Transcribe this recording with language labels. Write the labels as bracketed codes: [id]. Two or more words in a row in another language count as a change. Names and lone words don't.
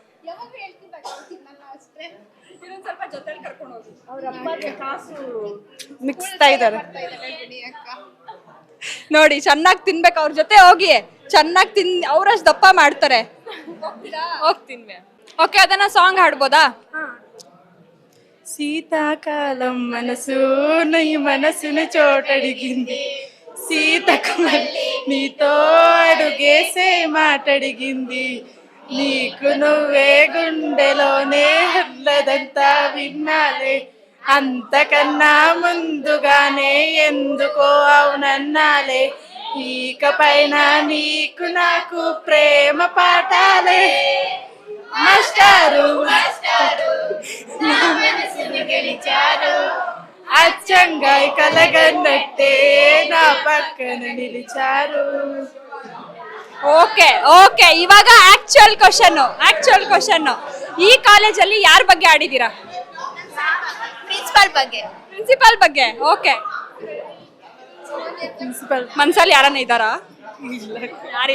[kn] ಮಿಕ್ಸ್ತಾ ಇದ್ದಾರೆ ನೋಡಿ, ಚೆನ್ನಾಗಿ ತಿನ್ಬೇಕು. ಅವ್ರ ಜೊತೆ ಹೋಗಿ ಚೆನ್ನಾಗಿ ಅವ್ರಷ್ಟು ದಪ್ಪ ಮಾಡ್ತಾರೆ. ಹೋಗ್ತೀನಿ. ಓಕೆ, ಅದನ್ನ ಸಾಂಗ್ ಹಾಡ್ಬೋದಾ? [te] శీతాకాలం మనసు నీ మనసును చోటడిగింది, సీతకుమల్లి నీతో అడుగేసే మాటడిగింది, నీకు నువ్వే గుండెలోనే హల్లదంతా విన్నాలే, అంతకన్నా ముందుగానే ఎందుకో అవునన్నాలే, ఇకపైన నీకు నాకు ప్రేమ పాఠాలే, మాస్టారు నా మనసును గెలిచారు, అచ్చంగా కలగన్నట్టే నా పక్కన నిలిచారు. [kn] ಓಕೆ, ಇವಾಗ [en] actual question. [kn] ಈ ಕಾಲೇಜಲ್ಲಿ ಯಾರ ಬಗ್ಗೆ ಆಡಿದ್ದೀರಾ? ಪ್ರಿನ್ಸಿಪಾಲ್ ಬಗ್ಗೆ. ಓಕೆ, ಮನ್ಸಲ್ಲಿ ಯಾರನ್ನ ಇದ್ದಾರಾ? ಯಾರಿಲ್ವಾ?